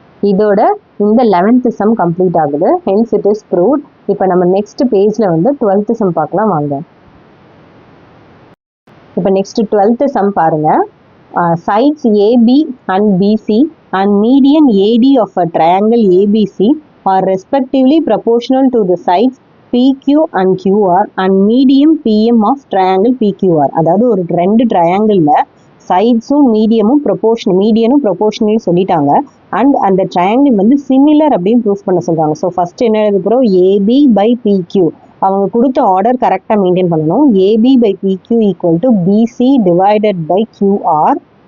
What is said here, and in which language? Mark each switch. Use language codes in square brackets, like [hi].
[ta] இதோட இந்த 11th some complete ஆகுது. [en] hence it is proved. [ta] இப்போ நம்ம நெக்ஸ்ட் பேஜ்ல வந்து 12th சம் பார்க்கலாம் வாங்க. இப்போ நெக்ஸ்ட் 12th சம் பாருங்க. [en] Sides AB and BC and median AD of a triangle ABC are respectively proportional to the sides PQ and QR and median PM of triangle PQR. [ta] அதாவது ஒரு ரெண்டு ட்ரையாங்கிளில் சைட்ஸும் மீடியனும் proportional சொல்லிட்டாங்க. And அந்த triangle வந்து similar அப்படின்னு proof பண்ண சொல்கிறாங்க. So first என்ன எழுதுகிறோம், ஏபி பை பிக்யூ. அவங்க கொடுத்த ஆர்டர் கரெக்டாக மெயின்டைன் பண்ணணும். AB by பிக்யூ equal to PC divided by QR.